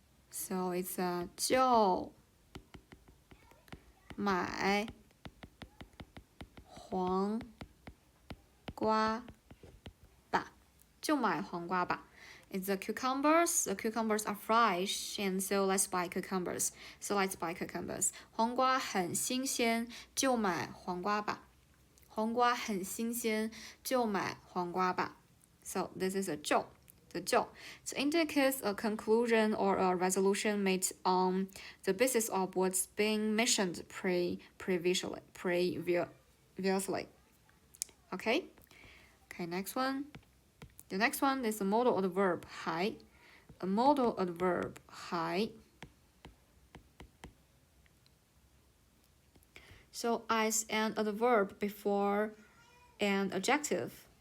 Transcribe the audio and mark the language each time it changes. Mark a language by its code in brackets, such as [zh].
[en] So it's [zh] 就买黄瓜吧，就买黄瓜吧。 [en] It's the cucumbers are fresh, and so let's buy cucumbers. [zh] 黄瓜很新鲜，就买黄瓜吧。黄瓜很新鲜，就买黄瓜吧。 [en] So this is the 就 So indicates a conclusion or a resolution made on the basis of what's being mentioned previously. Okay, next one. The next one is a modal adverb 还 a modal adverb 还 So as an adverb before an adjective.